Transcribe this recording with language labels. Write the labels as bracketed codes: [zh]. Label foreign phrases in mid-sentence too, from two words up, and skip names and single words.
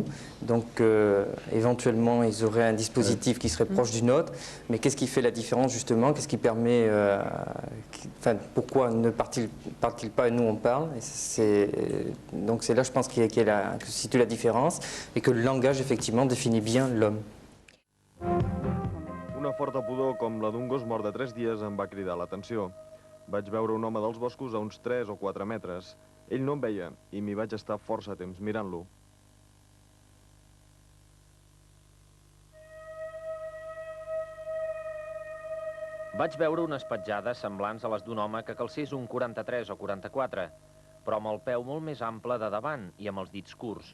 [fr] Donc, éventuellement, ils auraient un dispositif qui serait proche du nôtre. Mais qu'est-ce qui fait la différence, justement? Qu'est-ce qui permet... pourquoi ne parlent-ils pas et nous, on parle? Donc, c'est là, je pense, que se situe la différence et que le langage, effectivement, définit bien l'homme. [ca] Una forta pudor com la d'un gos mort de 3 dies em va cridar l'atenció. Vaig veure un home dels boscos a uns 3 o 4 metres. Ell no em veia i m'hi vaig estar força temps mirant-lo. Vaig veure unes petjades semblants a les d'un home que calcés un 43 o 44, però amb el peu molt més ample de davant i amb els dits curts.